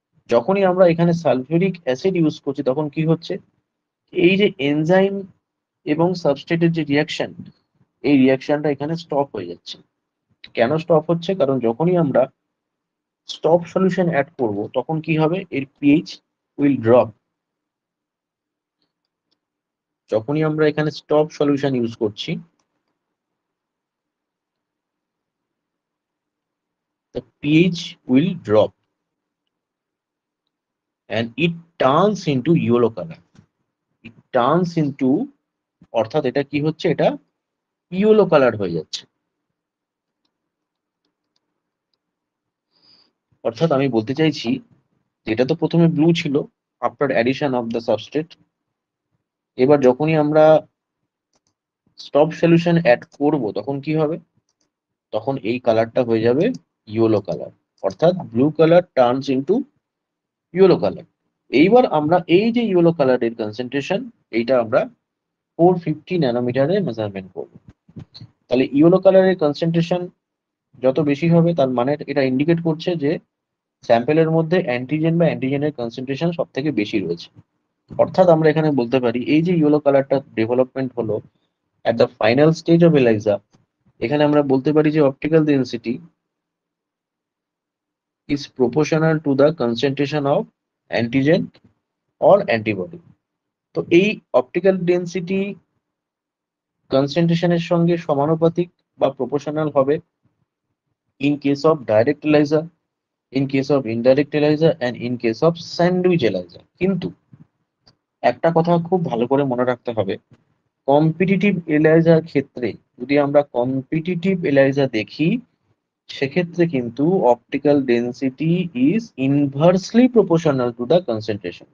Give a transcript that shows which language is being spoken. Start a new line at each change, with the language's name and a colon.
Bangla: যখনই আমরা এখানে সালফিউরিক অ্যাসিড ইউজ করছি, তখন কি হচ্ছে, এই যে এনজাইম এবং সাবস্ট্রেটের যে রিয়াকশন, এই রিয়াকশনটা এখানে স্টপ হয়ে যাচ্ছে। কেন স্টপ হচ্ছে, কারণ যখনই আমরা স্টপ সলিউশন অ্যাড করব, তখন কি হবে, এর পিএইচ
English: Will drop.
Bangla: যখনই আমরা এখানে স্টপ সলিউশন ইউজ করছি,
English: the pH will drop and it turns into yellow color. It turns into,
Bangla: অর্থাৎ এটা কি হচ্ছে, এটা ইয়েলো কালার হয়ে যাচ্ছে। অর্থাৎ আমি বলতে চাইছি, এটা তো প্রথমে ব্লু ছিল
English: After addition of the substrate.
Bangla: এবার যখনই আমরা স্টপ সলিউশন অ্যাড করব তখন কি হবে, তখন এই কালারটা হয়ে যাবে ইয়েলো কালার, অর্থাৎ
English: Blue colour turns into yellow colour.
Bangla: এইবার আমরা এই যে ইয়েলো কালারের কনসেন্ট্রেশন, এইটা আমরা 450 ন্যানোমিটারে মেজারমেন্ট করব। তাহলে ইয়েলো কালারের কনসেন্ট্রেশন যত বেশি হবে তার মানে এটা ইন্ডিকেট করছে যে স্যাম্পেলের মধ্যে অ্যান্টিজেন বা অ্যান্টিজেনের কনসেন্ট্রেশন সব থেকে বেশি রয়েছে। অর্থাৎ আমরা এখানে বলতে পারি এই যে ইয়েলো কালারটা ডেভেলপমেন্ট হলো
English: at the final stage of ELISA,
Bangla: এখানে আমরা বলতে পারি যে
English: Optical density is proportional to the concentration of antigen or antibody.
Bangla: তো এই অপটিক্যাল ডেন্সিটি কনসেন্ট্রেশনের সঙ্গে সমানুপাতিক বা প্রপোর্শনাল হবে
English: in case of direct ELISA, in case of indirect ELISA and in case of sandwich ELISA।
Bangla: কিন্তু একটা কথা খুব ভালো করে মনে রাখতে হবে, কম্পিটিটিভ এলাইজার ক্ষেত্রে যদি আমরা কম্পিটিটিভ এলাইজা দেখি, সেক্ষেত্রে কিন্তু
English: Optical density is inversely proportional to the concentration.